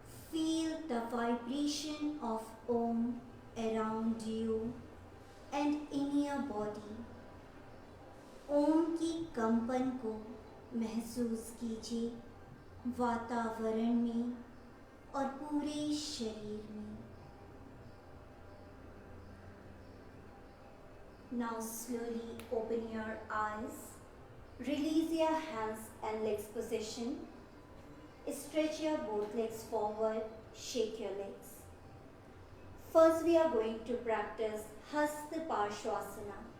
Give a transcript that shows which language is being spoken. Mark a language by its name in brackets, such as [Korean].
[English] Feel the vibration of Om around you and in your body. [Hindi] ओम की कंपन को महसूस कीजिए वातावरण में और पूरे शरीर में. [English] Now slowly open your eyes. Release your hands and legs position. Stretch your both legs forward. Shake your legs. First we are going to practice Hasta Parshvasana.